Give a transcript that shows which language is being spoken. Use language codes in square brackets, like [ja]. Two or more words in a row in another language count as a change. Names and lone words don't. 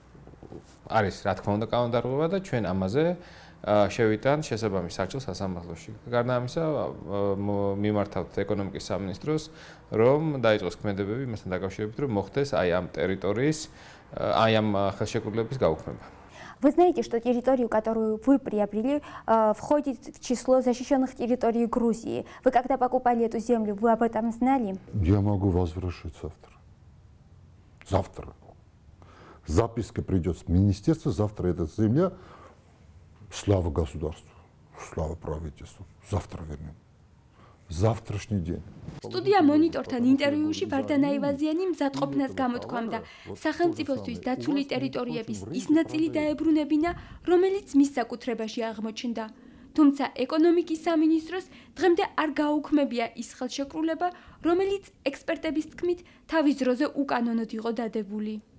[ka] არის რა თქმა უნდა კანონდარღვევა და ჩვენ ამაზე შევიტან შესაბამის საჭიროა სასამართლოში. გარდა ამისა, მიმართავთ ეკონომიკის სამინისტროს, რომ დაიწყოს ქმედებები იმასთან დაკავშირებით, რომ მოხდეს აი ამ территории, აი ამ ხელშეკრულების გაუქმება. [ru] Вы знаете, что территорию, которую вы приобрели, входит в число защищенных территорий Грузии. Вы когда покупали эту землю, вы об этом знали? Я могу возвращать завтра. Завтра. Записка придет с министерства, завтра эта земля, слава государству, слава правительству, завтра вернем. Завтрашний день. [ka] სტუდია მონიტორთან ინტერვიუში ვარდან აივაზიანი მზადყოფნას გამოთქვამდა სახელმწიფოსთვის დაცული ტერიტორიების ის ნაწილი დაებრუნებინა, რომელიც მის საკუთრებაში აღმოჩნდა. თუმცა ეკონომიკის სამინისტროს დღემდე არ გაუქმებია ის ხელშეკრულება, რომელიც ექსპერტების თქმით თავის დროზე უკანონოდ იყო დადებული.